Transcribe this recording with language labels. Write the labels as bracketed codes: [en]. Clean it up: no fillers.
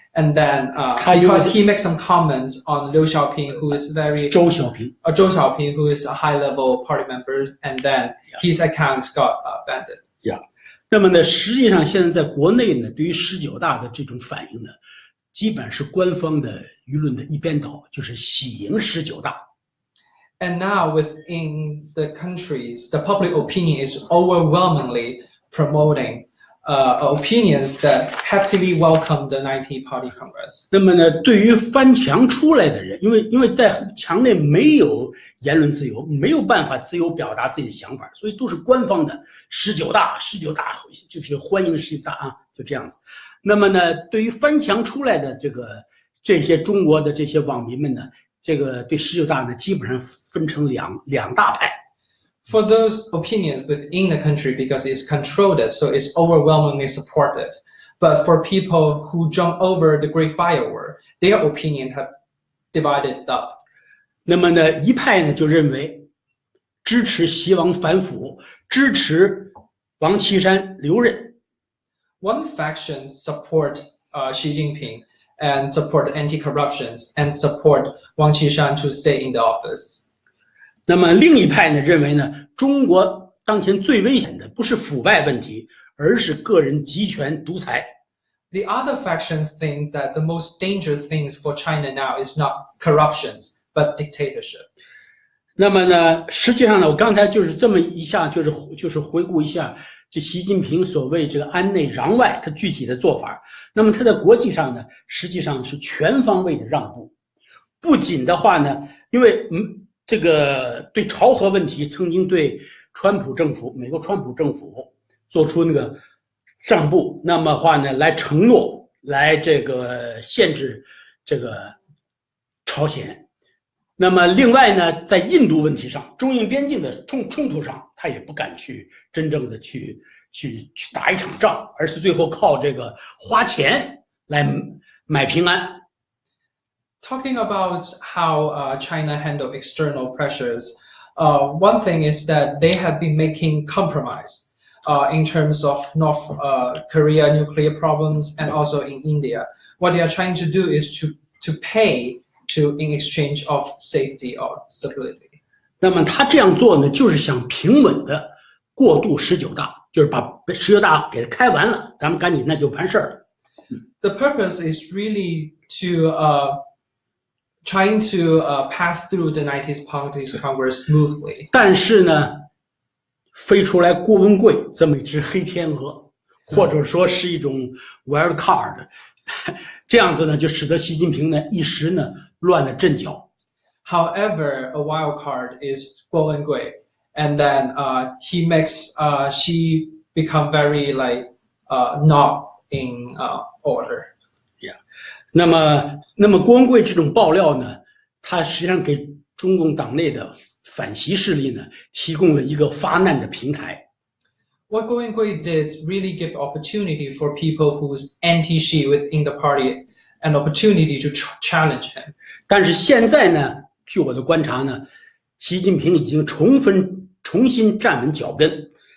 [en] And then because he makes some comments on Liu Xiaoping, who is very [zh] 周小平 [en] Zhou Xiaoping, who is a high-level party member, and then his account got banned. [zh] 那么呢，实际上现在在国内呢，对于19大的这种反应呢，基本是官方的舆论的一边倒，就是喜迎19大。 [en] And now within the countries, the public opinion is overwhelmingly promoting opinions that happily welcome the 19th Party Congress. [zh] 那么呢，对于翻墙出来的人，因为在墙内没有言论自由，没有办法自由表达自己的想法，所以都是官方的19大就是欢迎19大啊，就这样子。那么呢，对于翻墙出来的这些中国的这些网民们呢，这个对19大呢，基本上分成两大派。 [en] For those opinions within the country, because it's controlled, so it's overwhelmingly supportive. But for people who jump over the Great Firewall, their opinion have divided up. [zh] 那么呢，一派呢就认为支持习王反腐，支持王岐山留任。 [en] One faction support Xi Jinping and support anti-corruptions and support Wang Qishan to stay in the office. [zh] 那么另一派呢认为呢，中国当前最危险的不是腐败问题，而是个人集权独裁。 [en] The other factions think that the most dangerous things for China now is not corruptions, but dictatorship. [zh] 那么呢，实际上呢，我刚才就是这么一下，就是回顾一下这习近平所谓这个安内攘外他具体的做法。那么他在国际上呢，实际上是全方位的让步。不仅的话呢，因为这个对朝核问题曾经对美国川普政府做出那个让步，那么话呢来承诺来这个限制这个朝鲜。那么另外呢，在印度问题上，中印边境的冲突上，他也不敢去真正的去打一场仗，而是最后靠这个花钱来买平安。 [en] Talking about how China handle external pressures, one thing is that they have been making compromise in terms of North Korea nuclear problems and also in India. What they are trying to do is to pay in exchange of safety or stability. [zh] 那么他这样做呢，就是想平稳的过渡19大，就是把19大给它开完了，咱们赶紧那就完事儿了。 [en] The purpose is really to trying to pass through the 19th Party Congress smoothly. [zh] 但是呢，飞出来郭文贵这么一只黑天鹅，或者说是一种 wildcard， 这样子呢，就使得习近平呢一时呢乱了阵脚。 [en] However, a wild card is Guo Wengui, and then he makes Xi become very not in order. [zh] 那么郭文贵这种爆料呢，他实际上给中共党内的反习势力呢提供了一个发难的平台。 [en] What Gao Wenqian did really give opportunity for people who's anti-Xi within the party an opportunity to challenge him. [zh] 但是现在呢，据我的观察呢，习近平已经重新站稳脚跟。